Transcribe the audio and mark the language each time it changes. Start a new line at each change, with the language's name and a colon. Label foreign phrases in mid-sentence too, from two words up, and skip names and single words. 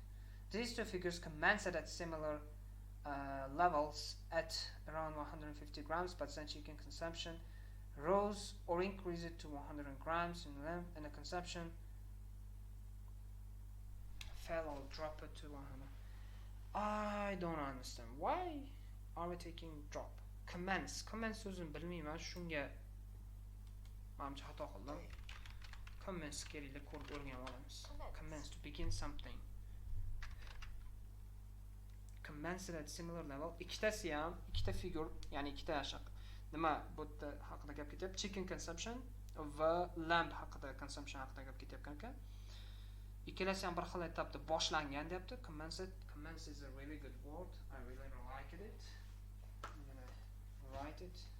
English: These two figures commenced at similar levels at around 150 grams, but then chicken consumption rose or increased to 100 grams in length, and the consumption fell or dropped to 100. I don't understand. Why are we taking drop?
Uzbek: Commence so'zini bilmayman, shunga menimcha xato qildim. Commence kerakli ko'rib o'rganib olamiz.
English: Commence, to begin something. Commence at similar level.
Uzbek: Ikkitasi ham, ikkita figure, ya'ni ikkita yashiq. Nima bu yerda haqida gap ketyapti?
English: Chicken consumption
Uzbek: va lamb haqida, consumption haqida gap ketyapti ekan. Ikkalasi ham bir xil etapda boshlangan deyapti.
English: Commence is a really good word. I really like it. I'm gonna write it.